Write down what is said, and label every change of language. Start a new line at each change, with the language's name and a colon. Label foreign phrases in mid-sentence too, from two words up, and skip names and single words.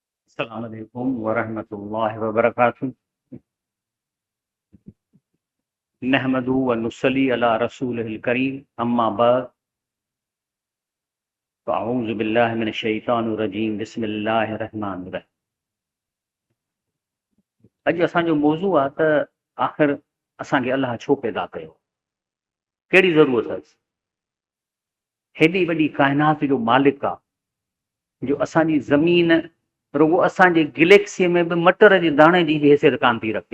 Arabic: السلام عليكم ورحمة الله وبركاته۔ نحمده ونصلي على رسوله الكريم، أما بعد، فأعوذ بالله من الشيطان الرجيم، بسم الله الرحمن الرحيم.
Sindhi: अॼु असांजो मौज़ू आहे त आख़िर असांखे अलाह छो पैदा कयो, कहिड़ी ज़रूरत आहे। हेॾी वॾी काइनात जो मालिक आहे जो असांजी ज़मीन रुगो असांजे गैलेक्सीअ में बि मटर जे दाणे जी हैसियत कान थी रखे।